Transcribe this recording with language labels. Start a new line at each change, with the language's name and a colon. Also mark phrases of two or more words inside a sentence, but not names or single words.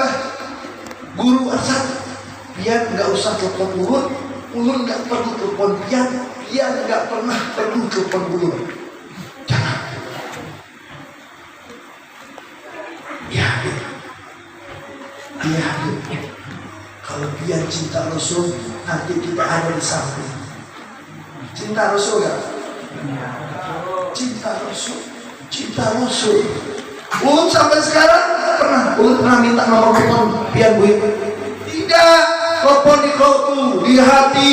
Banjar: Guru Arsad, pian gak usah telepon ulun. Ulun gak perlu telepon pian. Pian gak pernah perlu telepon ulun.
Indonesian: Jangan. Ya, iya.
Banjar: Kalau pian cinta Rasul,
Indonesian: nanti kita ada di samping. Cinta Rasul gak? Cinta Rasul. Cinta Rasul.
Banjar: Ulun sampai sekarang pernah minta nomor telepon pian Bu.
Indonesian: Tidak, telepon di kalbu, di hati.